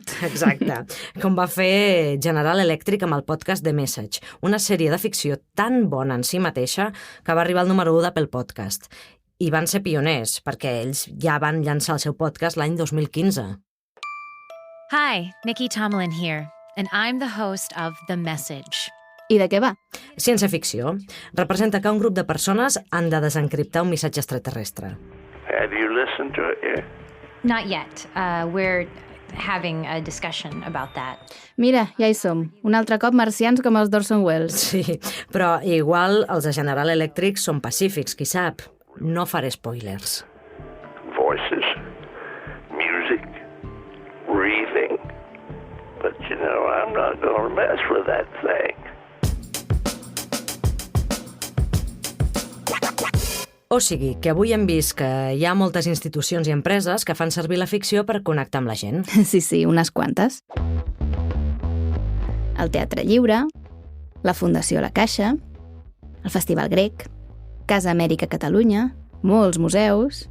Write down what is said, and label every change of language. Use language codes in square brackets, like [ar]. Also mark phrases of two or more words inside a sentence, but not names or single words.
[ca] Exacte, com va fer General Electric amb el podcast The Message, una sèrie de ficció tan bona en si mateixa que va arribar al número 1 d'Apple Podcast. I van ser pioners, perquè ells ja van llançar el seu podcast l'any 2015. [en] Hi, Nikki Tomlin here, and I'm the host of The Message. [ca] I de què va? Ciència-ficció. Representa que un grup de persones han de desencriptar un missatge extraterrestre. [en] Have you listened to it yet? Not yet. We're having a discussion about that. [ca] Mira, ja hi som. Un altre cop marcians com els d'Orson Welles. Sí, però igual els de General Electric són pacífics, qui sap. No faré spoilers. [en] Voices, music, breathing. But you know, I'm not going to mess with that thing. [ca] O sigui, que avui hem vist que hi ha moltes institucions i empreses que fan servir la ficció per connectar amb la gent. Sí, unes quantes. El Teatre Lliure, la Fundació La Caixa, el Festival Grec, Casa Amèrica Catalunya, molts museus...